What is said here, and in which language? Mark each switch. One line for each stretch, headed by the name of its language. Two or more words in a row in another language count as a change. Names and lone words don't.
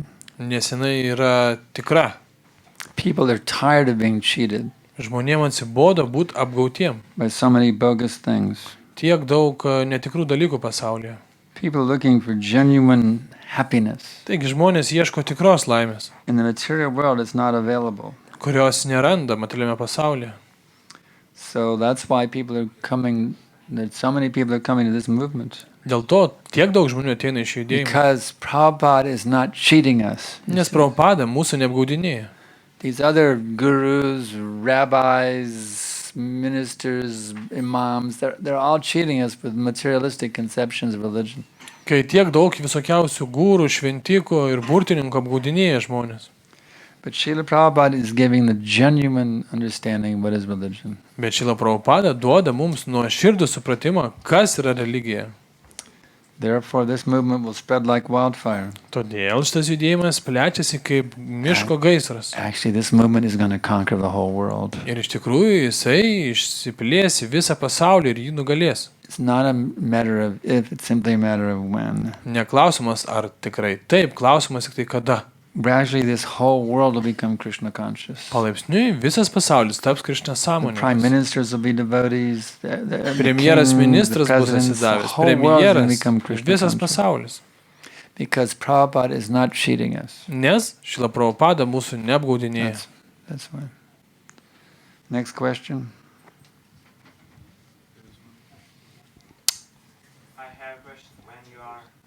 Lithuanian: Nes jinai yra tikra.
English: People are tired of being cheated.
Lithuanian: Žmonėms atsibodo būti apgautiem.
English: By so many bogus things.
Lithuanian: Tiek daug netikrų dalykų pasaulyje.
English: People looking for genuine happiness.
Lithuanian: Taigi žmonės ieško tikros laimės.
English: In the material world it's not available.
Lithuanian: Kurios neranda materialiame pasaulyje.
English: So that's why people are coming, that so many people are coming to this movement.
Lithuanian: Dėl to tiek daug žmonių ateina iš judėjimo.
English: Because Prabhupada is not cheating us.
Lithuanian: Nes Prabhupada mūsų neapgaudinėja.
English: These other gurus, rabbis, ministers, imams, they're all cheating us with materialistic conceptions of religion.
Lithuanian: Kai tiek daug visokiausių gūrų, šventikų ir burtininkų apgaudinėja žmonės.
English: But Srila Prabhupada is giving the genuine understanding of what is religion.
Lithuanian: Bet Srila Prabhupada duoda mums nuoširdų supratimą, kas yra religija.
English: Therefore, this movement will spread like wildfire.
Lithuanian: Todėl šitas judėjimas plečiasi kaip miško gaisras.
English: Actually, this movement is going to conquer the whole world.
Lithuanian: Ir iš tikrųjų jisai išsiplės į visą pasaulį ir jį nugalės.
English: It's not a matter of if, it's simply a matter of when.
Lithuanian: Ne klausimas ar tikrai taip, klausimas tik tai kada.
English: Gradually, this whole world will become Krishna conscious.
Lithuanian: Palaipsniui visas pasaulis taps Krishna
English: The prime
Lithuanian: sąmoningas.
English: ministers will be devotees. The
Lithuanian: Premjeras
English: kings,
Lithuanian: ministras
English: the
Lithuanian: bus
English: presidents, the
Lithuanian: atsidavęs.
English: whole world is going to
Lithuanian: Premjeras
English: become
Lithuanian: ir
English: Krishna
Lithuanian: visas
English: conscious.
Lithuanian: pasaulis.
English: Because Prabhupada is not cheating us.
Lithuanian: Nes Šrila Prabhupada mūsų neapgaudinėja.
English: That's why. Next question. I have a question. When you are